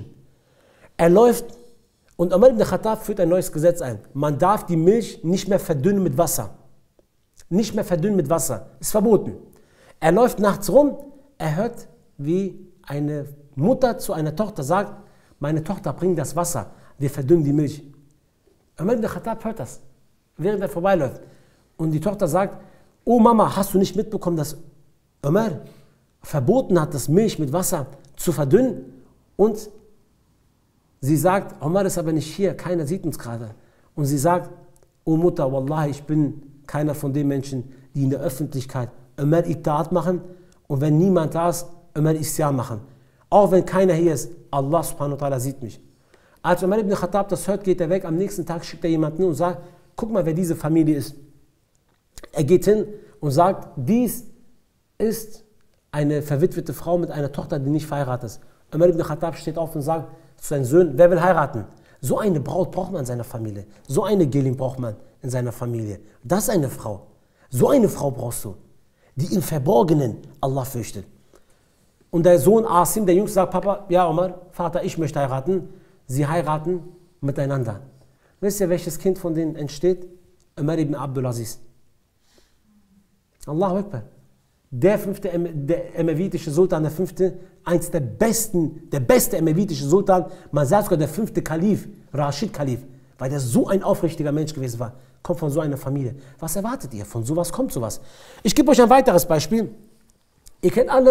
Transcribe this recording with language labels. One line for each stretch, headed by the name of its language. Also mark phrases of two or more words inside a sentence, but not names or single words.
German: Er läuft und Umar ibn Khattab führt ein neues Gesetz ein. Man darf die Milch nicht mehr verdünnen mit Wasser. Nicht mehr verdünnen mit Wasser. Ist verboten. Er läuft nachts rum, er hört, wie eine Mutter zu einer Tochter sagt, meine Tochter, bring das Wasser, wir verdünnen die Milch. Umar ibn Khattab hört das, während er vorbeiläuft. Und die Tochter sagt, oh Mama, hast du nicht mitbekommen, dass Umar verboten hat, das Milch mit Wasser zu verdünnen? Und sie sagt, Umar ist aber nicht hier, keiner sieht uns gerade. Und sie sagt, oh Mutter, Wallahi, ich bin keiner von den Menschen, die in der Öffentlichkeit Umar Itaat machen und wenn niemand da ist, Umar Isyan machen. Auch wenn keiner hier ist, Allah
Arabic: سبحانه وتعالى
German: sieht mich. Als Umar ibn Khattab das hört, geht er weg. Am nächsten Tag schickt er jemanden und sagt, guck mal, wer diese Familie ist. Er geht hin und sagt, dies ist eine verwitwete Frau mit einer Tochter, die nicht verheiratet ist. Umar ibn Khattab steht auf und sagt zu seinen Söhnen, wer will heiraten? So eine Braut braucht man in seiner Familie. So eine Gelin braucht man in seiner Familie. Das ist eine Frau. So eine Frau brauchst du, die im Verborgenen Allah fürchtet. Und der Sohn Asim, der Jüngste, sagt, Papa, ja Omar, Vater, ich möchte heiraten. Sie heiraten miteinander. Wisst ihr, welches Kind von denen entsteht? Umar ibn Abdulaziz.
Arabic: الله أكبر.
German: Der emewitische Sultan, der fünfte, eins der beste emewitische Sultan, man sagt sogar der fünfte Kalif, Rashid Kalif, weil der so ein aufrichtiger Mensch gewesen war, kommt von so einer Familie. Was erwartet ihr? Von sowas kommt sowas. Ich gebe euch ein weiteres Beispiel.